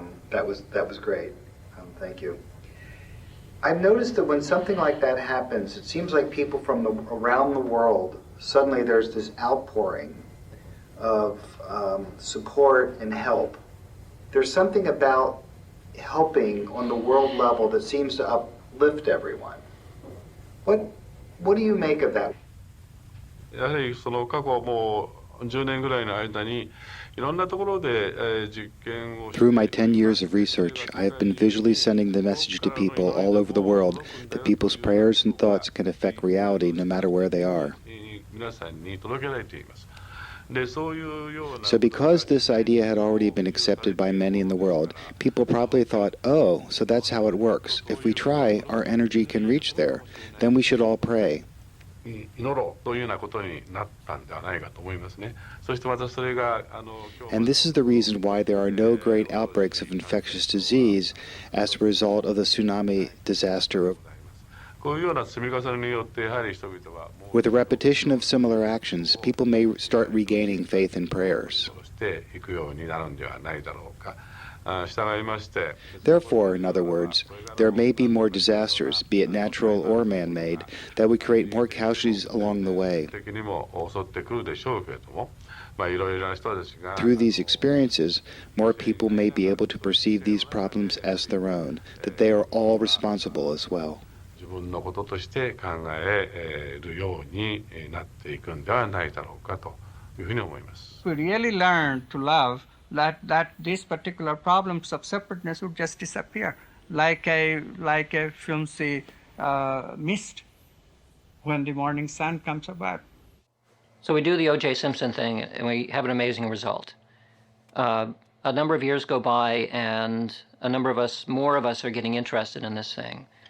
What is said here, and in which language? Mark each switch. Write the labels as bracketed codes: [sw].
[en] That was great. Thank you. I've noticed that when something like that happens, it seems like people from around the world, suddenly there's this outpouring of support and help. There's something about helping on the world level that seems to uplift everyone. What do you make of that? [ja] やはりその過去もう10年ぐらいの間にいろんなところで実験を [en] Through my 10 years of research, I have been visually sending the message to people all over the world that people's prayers and thoughts can affect reality no matter where they are. [ja] 皆さんに届けられています。 [en] So because this idea had already been accepted by many in the world, people probably thought, oh, so that's how it works. If we try, our energy can reach there. Then we should all pray. [ja] 祈ろうというようなことになったんではないかと思いますね。そしてまたそれが [en] And this is the reason why there are no great outbreaks of infectious disease as a result of the tsunami disaster of [ja] こういうような積み重ねによってやはり人々は [en] With a repetition of similar actions, people may start regaining faith in prayers. [ja] していくようになるんではないだろうか。従いまして [en] Therefore, in other words, there may be more disasters, be it natural or man-made, that would create more casualties along the way. [ja] 的にも襲ってくるでしょうけれども、いろいろな人たちが [en] Through these experiences, more people may be able to perceive these problems as their own, that they are all responsible as well. [ja] 自分のこととして考えるようになっていくんではないだろうかというふうに思います。 [en] We really learn to love that these particular problems of separateness would just disappear, like a flimsy mist when the morning sun comes about. So we do the O.J. Simpson thing, and we have an amazing result. A number of years go by, and more of us are getting interested in this thing.